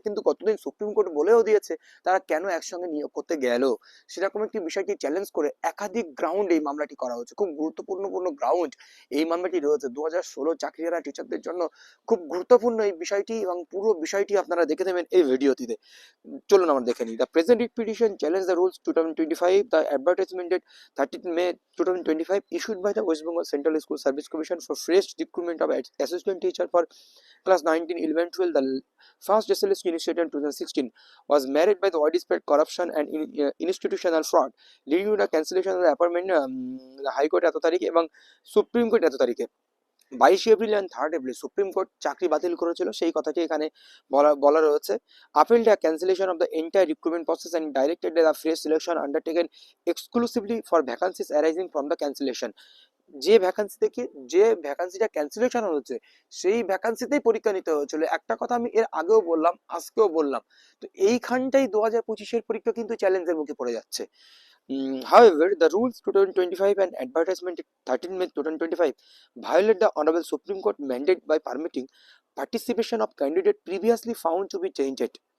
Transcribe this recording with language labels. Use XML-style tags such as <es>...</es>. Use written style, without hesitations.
<bn>কিন্তু কতদিন supreme court বলেও দিয়েছে তারা কেন একসঙ্গে নিয়োগ করতে গেল, সেরকম একটি বিষয়টি চ্যালেঞ্জ করে একাধিক গ্রাউন্ড এই মামলাটি করা হচ্ছে। খুব গুরুত্বপূর্ণ গ্রাউন্ড এই মামলাটি রয়েছে। 2016 চাকরিহারা টিচারদের জন্য খুব গুরুত্বপূর্ণ এই বিষয়টি, এবং পুরো বিষয়টি আপনারা দেখে নেবেন এই ভিডিওটিতে। চলুন আমরা দেখে নিই।</bn> <en>The present petition challenge the rules 2025, the advertisement date 13 May 2025 issued by the West Bengal Central School Service Commission for fresh recruitment of assistant teacher for class 19, 11, 12. The first SLST initiated in 2016 was marred by the widespread corruption and institutional fraud, leading to the cancellation of the appointment the High Court</en> <bn>এত তারিখ এবং supreme court এত তারিখে। 22 April and 3 April supreme court চাকরি বাতিল করেছিল, সেই কথাটি এখানে বলা রয়েছে।</bn> <en>Appeal the cancellation of the entire recruitment process and directed the fresh selection undertaken exclusively for vacancies arising from the cancellation.</en> <bn>যে ভ্যাকান্সি থেকে যে ভ্যাকান্সিটা ক্যান্সেলেশন হচ্ছে সেই ভ্যাকান্সিতেই পরীক্ষা নিতে হয়েছিল। একটা কথা আমি এর আগেও বললাম, আজকেও বললাম। তো এইখানটাই 2025-এর পরীক্ষা কিন্তু চ্যালেঞ্জের মুখে পড়ে যাচ্ছে।</bn> <en>However, the rules 2025 and advertisement 13 May 2025 violate the Honorable Supreme Court mandate by permitting participation of candidate previously found to be tainted.</en>